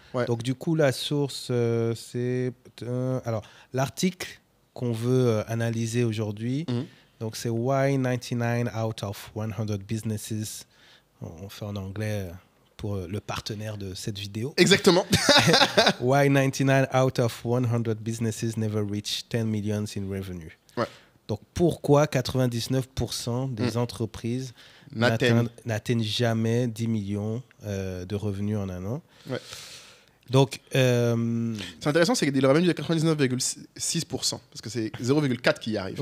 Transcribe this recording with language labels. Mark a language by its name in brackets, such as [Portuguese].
[French] Ouais. Donc, du coup, la source, c'est. Alors, l'article qu'on veut analyser aujourd'hui. Donc, c'est [English] Why 99 out of 100 businesses. [French] On fait en anglais pour le partenaire de cette vidéo. Exactement. [English] Why 99 out of 100 businesses never reach 10 millions in revenue. [French] Ouais. Donc, pourquoi 99% des entreprises n'atteignent jamais 10 millions de revenus en un an? Ouais. Donc, c'est intéressant, c'est qu'il le revenu de 99,6%, parce que c'est 0,4 qui y arrive.